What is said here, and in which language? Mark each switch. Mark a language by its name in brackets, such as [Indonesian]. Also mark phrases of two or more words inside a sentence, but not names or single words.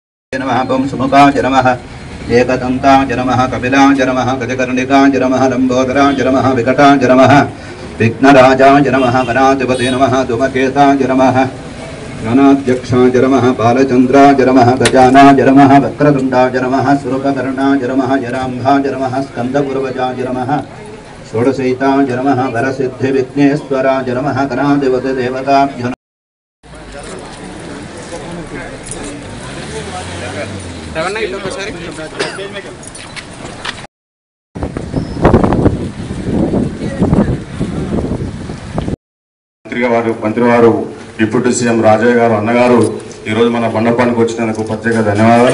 [Sanskrit] नमः पुंसमुखाय नमः एकदन्ताय नमः कपिलाय नमः गजकर्णिकाय नमः लम्बोदराय नमः विकटाय नमः विघ्नराजाय नमः गणाधिपते नमः धूमकेताय नमः गणाध्यक्षाय नमः बालचन्द्राय नमः गजानाय नमः वक्रतुण्डाय नमः सुरकर्णाय नमः जराम्भाय नमः स्कन्दपूर्वजाय नमः षोडशैताय नमः वरसिद्धिविघ्नेश्वराय नमः गणाधिपते देवताभ्यो [Telugu] మంత్రివారు [English] deputy CM [Telugu] రాజయ్య గారు అన్నగారు ఈరోజు మన మండపానికి వచ్చినందుకు ప్రత్యేక ధన్యవాదాలు.